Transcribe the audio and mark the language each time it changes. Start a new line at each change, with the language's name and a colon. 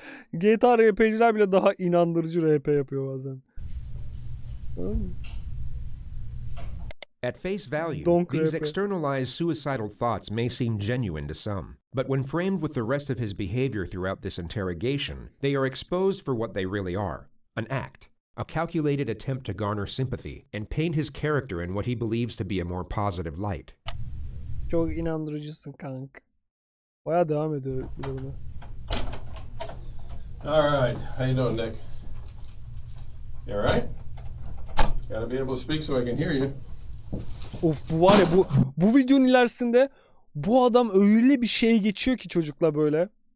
Turkish: GTA RP'ciler bile daha inandırıcı RP yapıyor bazen.
English: At face value, these externalized suicidal thoughts may seem genuine to some, but when framed with the rest of his behavior throughout this interrogation, they are exposed for what they really are: an act, a calculated attempt to garner sympathy and paint his character in what he believes to be a more positive light.
Turkish: Çok inandırıcısın kanka. Bayağı devam ediyor bir de buna.
English: All right, how you doing, Nick? You all right? Gotta be able to speak so I can hear you.
Turkish: Of, bu var ya, bu videonun ilerisinde bu adam öyle bir şey geçiyor ki çocukla böyle.